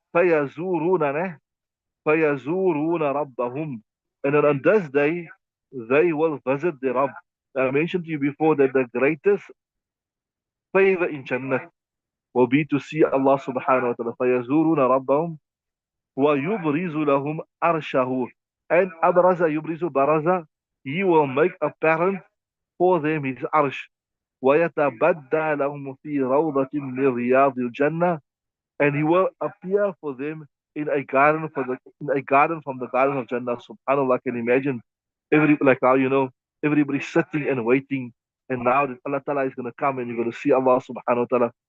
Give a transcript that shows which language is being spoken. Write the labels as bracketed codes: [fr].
[ar] فَيَزُورُونَ ne? فَيَزُورُونَ رَبَّهُم. [en] And then on this day, they will visit the Rabb. I mentioned to you before that the greatest favor in Jannah will be to see Allah subhanahu wa ta'ala. [ar] فَيَزُورُونَ رَبَّهُم وَيُبْرِزُ لَهُمْ أَرْشَهُ. And أَبْرَزَ يُبْرِزُ بَرَزَ. [en] He will make apparent for them his arsh. [ar] وَيَتَبَدَّى لَهُمْ فِي رَوْضَةٍ مِّن رِيَاضِ الْجَنَّةِ. [en] And he will appear for them in a garden from the garden of Jannah. Subhanallah, I can imagine like how everybody's sitting and waiting, and now that Allah Ta'ala is gonna come and you're gonna see Allah subhanahu wa ta'ala.